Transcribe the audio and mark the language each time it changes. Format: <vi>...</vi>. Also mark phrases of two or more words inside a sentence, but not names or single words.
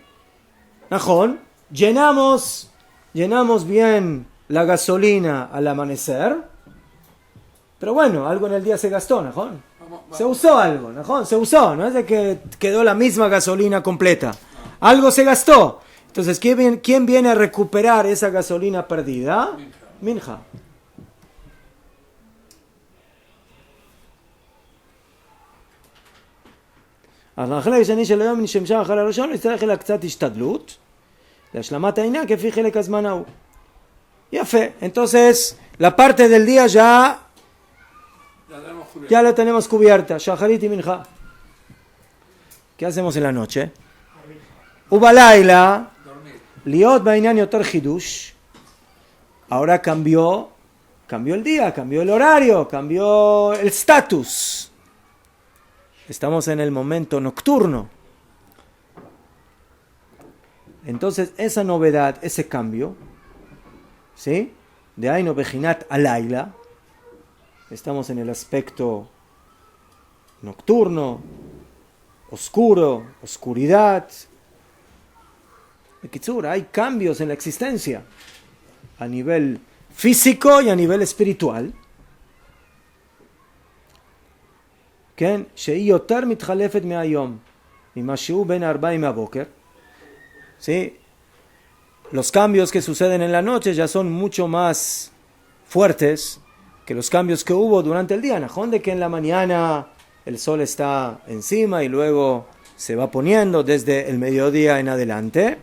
<es>Najón, llenamos bien la gasolina al amanecer, pero bueno, algo en el día se gastó, Najón. Se usó algo, Najón, se usó, no es de que quedó la misma gasolina completa. Algo se gastó. Entonces, ¿quién viene a recuperar esa gasolina perdida? Minja.</es> <he>החלק השני של היום נשמשה אחר הראשון, נצטרך לה קצת השתדלות להשלמת העניין כפי חלק הזמן ההוא. יפה,</he> <es>entonces la parte del día ya la tenemos cubierta, shaharit y minja. ¿Qué hacemos en la noche?</es> <he>ובלילה, להיות בעניין יותר חידוש.</he> <es>Ahora cambió el día, cambió el horario, cambió el status. Estamos en el momento nocturno. Entonces, esa novedad, ese cambio, ¿sí?</es> <he>דהיינו בחינת הלילה,</he> <es>estamos en el aspecto nocturno, oscuro, oscuridad. Hay cambios en la existencia a nivel físico y a nivel espiritual.</es> <he>כן, שהיא יותר מתחלפת מהיום, ממה שהוא בין 4 מהבוקר.</he> <es>¿Sí? Los cambios que suceden en la noche ya son mucho más fuertes que los cambios que hubo durante el día. ¿No? De que en la mañana el sol está encima y luego se va poniendo desde el mediodía en adelante.</es>